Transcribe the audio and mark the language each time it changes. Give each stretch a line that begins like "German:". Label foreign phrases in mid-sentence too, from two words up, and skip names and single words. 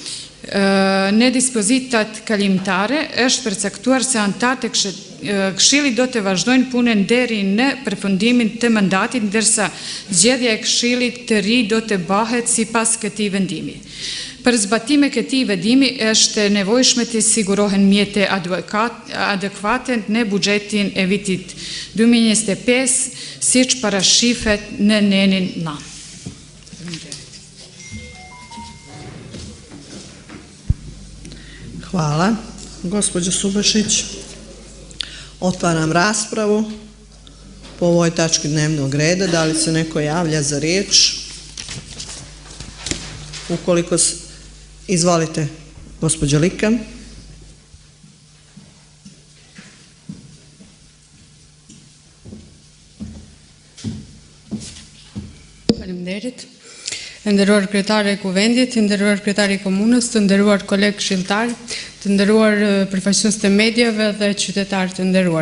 Albanian: Në dispozitat kalimtare është përcaktuar se antarët e Këshillit do të vazhdojnë punën deri në përfundimin të mandatit, ndërsa zgjedhja e Këshillit të ri do të bëhet sipas këtij vendimi. Për zbatime këtij vendimi është nevojshme të sigurohen mjete adekuate në buxhetin e vitit 2025, siç parashifet në nenin 9.
Serbian: Hvala. Gospođo Subašić, otvaram raspravu po ovoj tački dnevnog reda. Da li se neko javlja za riječ? Ukoliko izvolite, gospođo Lika.
Albanian: Faleminderit. Nderuar kryetare e Kuvendit, nderuar kryetari i komunës, të nderuar kolegë këshilltar, të nderuar përfaqësues të mediave dhe qytetarë të nderuar.